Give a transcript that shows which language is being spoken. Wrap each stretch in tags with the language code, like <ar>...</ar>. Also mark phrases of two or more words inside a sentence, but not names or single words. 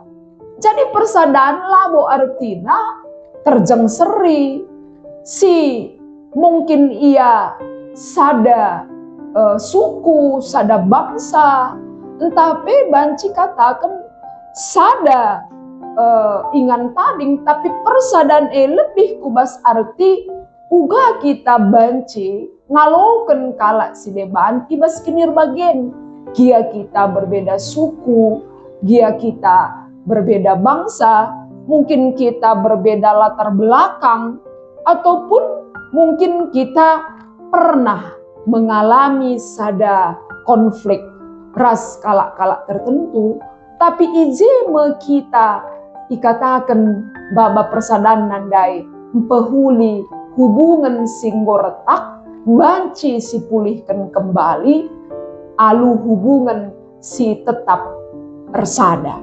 <btx>Jadi persadaan labo artina terjeng seri si mungkin ia sada suku, sada bangsa, entah pe banci katakan sada ingan tading, tapi persadaan lebih kubas arti uga kita banci ngaloken kalak si deban ibas kinir bagian.</btx> <id>Gia kita berbeda suku, gia kita berbeda bangsa, mungkin kita berbeda latar belakang, ataupun Mungkin kita pernah mengalami</id> <btx>sada konflik ras kalak-kalak tertentu, tapi ijeme kita ikatakan baba persadanan nandai pehuli hubungan singgo retak, banci si pulihkan kembali, alu hubungan si tetap bersada.</btx>